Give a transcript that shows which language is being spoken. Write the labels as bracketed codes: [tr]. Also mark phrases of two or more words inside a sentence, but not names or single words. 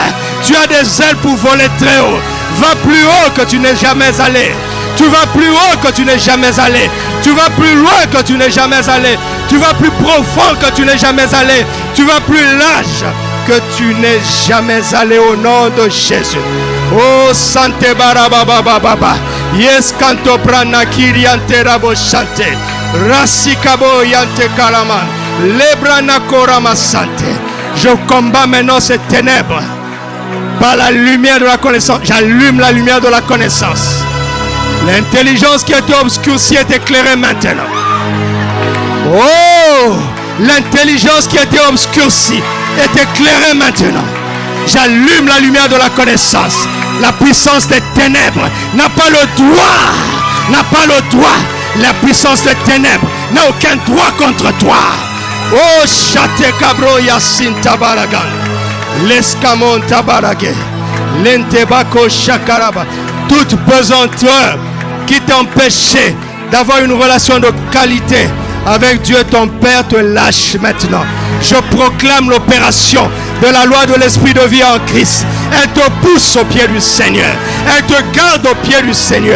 [fr] Tu as des ailes pour voler très haut. Va plus haut que tu n'es jamais allé. Tu vas plus haut que tu n'es jamais allé. Tu vas plus loin que tu n'es jamais allé. Tu vas plus profond que tu n'es jamais allé. Tu vas plus large que tu n'es jamais allé au nom de Jésus. Oh Sante Barababa. Yes Kanto Prana Kiriante Rabo Shante. Rasikabo Yante Kalaman. Lebrana Korama Sante. Je combats maintenant ces ténèbres par la lumière de la connaissance. J'allume la lumière de la connaissance. L'intelligence qui était obscurcie est éclairée maintenant. Oh, l'intelligence qui était obscurcie est éclairée maintenant. J'allume la lumière de la connaissance. La puissance des ténèbres n'a pas le droit. La puissance des ténèbres n'a aucun droit contre toi. Oh, chate cabro yasin tabaragan. L'escamon tabaragé. L'entebako chakaraba. Toute pesanteur qui t'empêchait d'avoir une relation de qualité avec Dieu ton Père te lâche maintenant. Je proclame l'opération de la loi de l'esprit de vie en Christ. Elle te pousse au pied du Seigneur. Elle te garde au pied du Seigneur.